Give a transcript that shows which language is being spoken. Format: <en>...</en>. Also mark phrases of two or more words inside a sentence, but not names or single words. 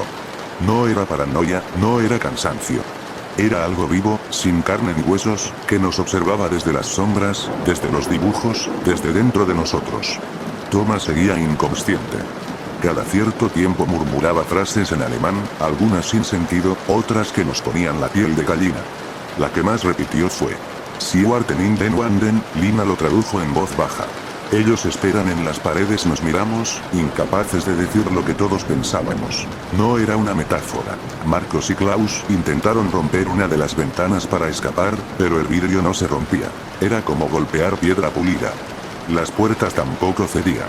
<es>No era paranoia, no era cansancio. Era algo vivo, sin carne ni huesos, que nos observaba desde las sombras, desde los dibujos, desde dentro de nosotros. Thomas seguía inconsciente. Cada cierto tiempo murmuraba frases en alemán, algunas sin sentido, otras que nos ponían la piel de gallina. La que más repitió fue:</es> <de>"Sie warten in den Wanden",</de> <es>Lina lo tradujo en voz baja. Ellos esperan en las paredes. Nos miramos, incapaces de decir lo que todos pensábamos. No era una metáfora. Marcos y Klaus intentaron romper una de las ventanas para escapar, pero el vidrio no se rompía. Era como golpear piedra pulida. Las puertas tampoco cedían.</es>